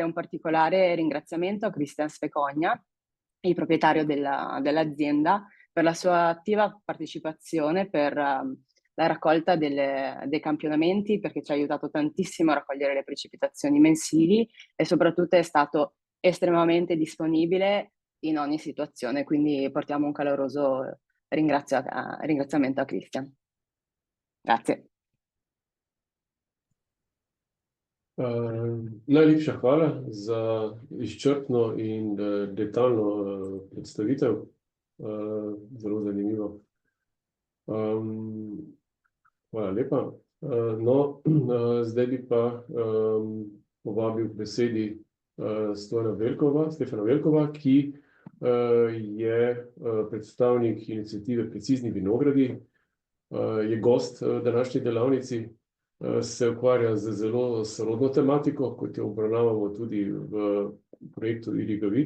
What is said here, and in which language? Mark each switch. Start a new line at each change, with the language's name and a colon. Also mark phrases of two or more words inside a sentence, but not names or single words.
Italian: un particolare ringraziamento a Cristian Sfecogna, il proprietario dell'azienda, per la sua attiva partecipazione per la raccolta dei campionamenti, perché ci ha aiutato tantissimo a raccogliere le precipitazioni mensili e soprattutto è stato estremamente disponibile in ogni situazione, quindi portiamo un caloroso ringraziamento a Cristian. Grazie.
Slovenian: Najlepša hvala za izčrpno in detaljno predstavitev. Zelo zanimivo. Hvala lepa. No, zdaj bi pa povabil k besedi Stefana Velkova, ki je predstavnik iniciative Precizni vinogradi, je gost današnji delavnici, se ukvarja z zelo sorodno tematiko, kot jo obravnavamo tudi v projektu Irigavit.